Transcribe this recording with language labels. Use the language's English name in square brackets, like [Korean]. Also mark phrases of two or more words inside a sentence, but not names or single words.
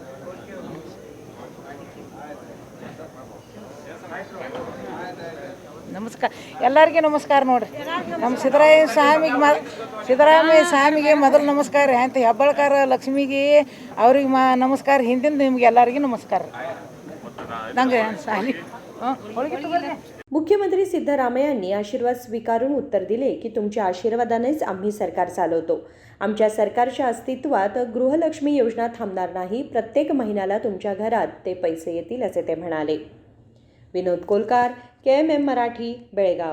[Kannada] ನಮಸ್ಕಾರ ಎಲ್ಲರಿಗೆ ನಮಸ್ಕಾರ ನೋಡ್ರಿ. ನಮ್ಮ ಸಿದ್ದರಾಮಯ್ಯ ಸ್ವಾಮಿಗೆ ಮೊದಲು ನಮಸ್ಕಾರ ರೀ. ಅಂತ ಹೆಬ್ಬಾಳ್ಕರ್ ಲಕ್ಷ್ಮಿಗೆ ಅವ್ರಿಗೆ ನಮಸ್ಕಾರ. ಹಿಂದಿನ ನಿಮ್ಗೆ ಎಲ್ಲರಿಗೂ ನಮಸ್ಕಾರ. ನಂಗೆ ಸಾಲಿ [Marathi] मुख्यमंत्री सिद्धरामय्यांनी आशीर्वाद स्वीकारून उत्तर दिले की तुमच्या आशीर्वादानेच आम्ही सरकार चालवतो. आमच्या सरकारच्या अस्तित्वात गृहलक्ष्मी योजना थांबणार नाही. प्रत्येक महिन्याला तुमच्या घरात ते पैसे येतील असे ते म्हणाले. विनोद कोलकार, KMM मराठी, बेळगाव.